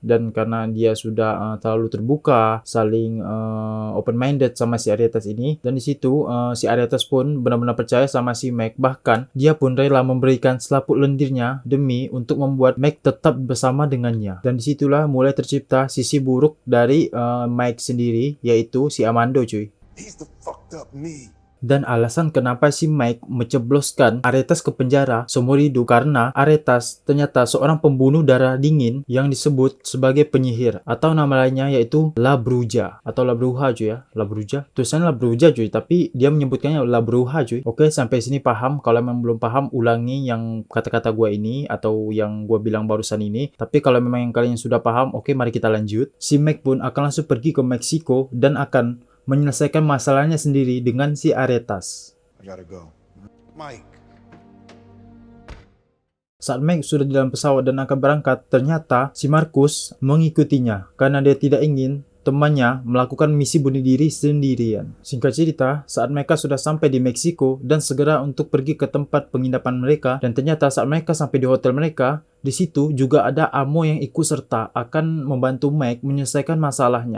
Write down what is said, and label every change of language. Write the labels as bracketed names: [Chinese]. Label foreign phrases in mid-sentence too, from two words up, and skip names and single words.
[Indonesian] Dan karena dia sudah terlalu terbuka, saling [English] open minded [Indonesian] sama si Aretas ini. Dan di situ si Aretas pun benar-benar percaya sama si Mike. Bahkan dia pun rela memberikan selaput lendirnya demi untuk membuat Mike tetap bersama dengannya. Dan disitulah mulai tercipta sisi buruk dari Mike sendiri, yaitu si Amando cuy. [English] He's the fucked up me. [Indonesian] Dan alasan kenapa si Mike mencebloskan Aretas ke penjara seumur hidup karena Aretas ternyata seorang pembunuh darah dingin yang disebut sebagai penyihir atau nama lainnya yaitu La Bruja atau La Bruja cuy ya. La Bruja, tulisannya La Bruja cuy, tapi dia menyebutkannya La Bruja cuy. Oke, sampai sini paham. Kalau memang belum paham, ulangi yang kata-kata gua ini atau yang gua bilang barusan ini. Tapi kalau memang yang kalian sudah paham, oke, mari kita lanjut. Si Mike pun akan langsung pergi ke Meksiko dan akan menyelesaikan masalahnya sendiri dengan si Aretas. [English] I gotta go. Mike. [Indonesian] Saat Mike sudah di dalam pesawat dan akan berangkat, ternyata si Marcus mengikutinya karena dia tidak ingin temannya melakukan misi bunuh diri sendirian. Singkat cerita, saat mereka sudah sampai di Meksiko dan segera untuk pergi ke tempat penginapan mereka, dan ternyata saat mereka sampai di hotel mereka, di situ juga ada Amo yang ikut serta akan membantu Mike menyelesaikan masalahnya.